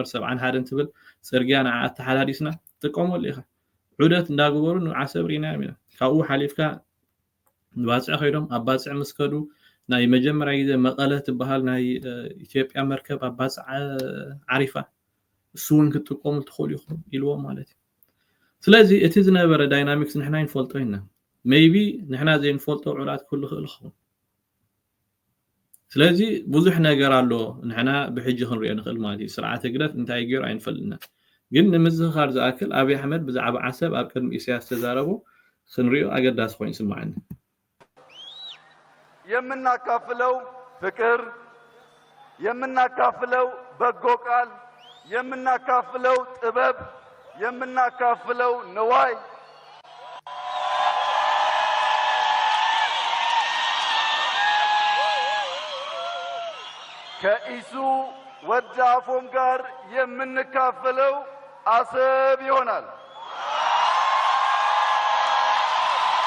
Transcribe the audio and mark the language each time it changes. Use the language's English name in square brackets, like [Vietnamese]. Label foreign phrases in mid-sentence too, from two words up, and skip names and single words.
[Tigrinya] 71 ትብል ፅርግያ ንኣተሓላዲስና ጥቆመሉ ኢኻ ዑደት እንዳገበሩ ንዓሰብ ሪና ኢና ካብኡ ሓሊፍካ ንባፅዕ ኸይዶም ኣብ ባፅዕ መስከዱ ናይ መጀመሪያ ጊዜ መቐለ ትበሃል ናይ ኢትዮጵያ መርከብ ኣብ ባፅዕ ዓሪፋ እሱውን ክትቆሙ ትኽእሉ ኢኹም ኢልዎ ማለት እዩ ስለዚ እቲ ዝነበረ ዳይናሚክስ ንሕና ይንፈልጦ ኢና ሜይቢ ንሕና ዘይንፈልጦ ዑላት ኩሉ ክእል ይኸውን ስለዚ ብዙሕ ነገር ኣሎ ንሕና ብሕጂ ክንሪኦ ንኽእል ማለት እዩ ስርዓተ ግደት እንታይ ገይሩ ኣይንፈልጥና ግን ንምዝኻር ዝኣክል አብይ አሕመድ ብዛዕባ ዓሰብ ኣብ ቅድሚ ኢሳያስ ተዛረቦ ክንሪኦ ኣገዳሲ ኮይኑ ይስማዓኒ [Amharic] የምናካፍለው ፍቅር የምናካፍለው በጎ ቃል የምናካፍለው ጥበብ የምናካፍለው ንዋይ ከኢሱ ወዳፎም ጋር የምንካፈለው አሰብ ይሆናል